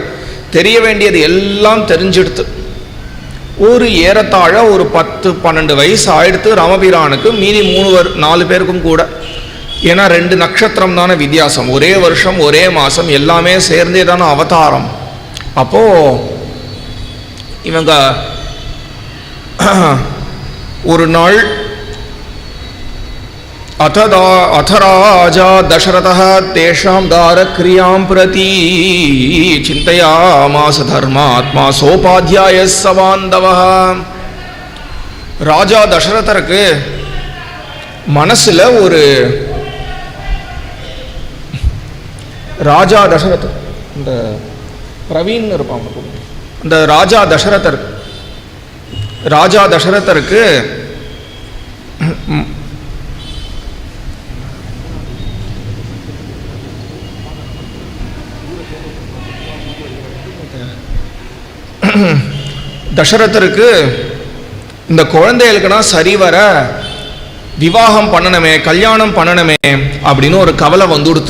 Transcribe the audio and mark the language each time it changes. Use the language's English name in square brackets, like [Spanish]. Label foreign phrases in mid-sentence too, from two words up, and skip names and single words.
[Tamil] தெரிய வேண்டியது எல்லாம் தெரிஞ்செடுத்து ஒரு ஏறத்தாழ ஒரு 10-12 வயசு ஆயிடுத்து ராமபிரானுக்கு. மீதி 4 பேருக்கும் கூட ஏன்னா 2 நட்சத்திரம் தானே வித்தியாசம், ஒரே வருஷம் ஒரே மாதம் எல்லாமே சேர்ந்தே தானே அவதாரம். அப்போது இவங்க ஒரு நாள் [Sanskrit] अथ राजा दशरथः तेषां दारक्रियां प्रति चिन्तयामास धर्मात्मा सोपाध्यायः स बान्धवः. [Tamil] ராஜா தசரதருக்கு மனசுல ஒரு ராஜா தசரதர் இந்த பிரவீன் இருப்பாங்க, இந்த ராஜா தசரதருக்கு தசரதருக்கு இந்த குழந்தைகளுக்குனா சரிவர விவாகம் பண்ணணுமே, கல்யாணம் பண்ணணுமே அப்படின்னு ஒரு கவலை வந்துடுத்து.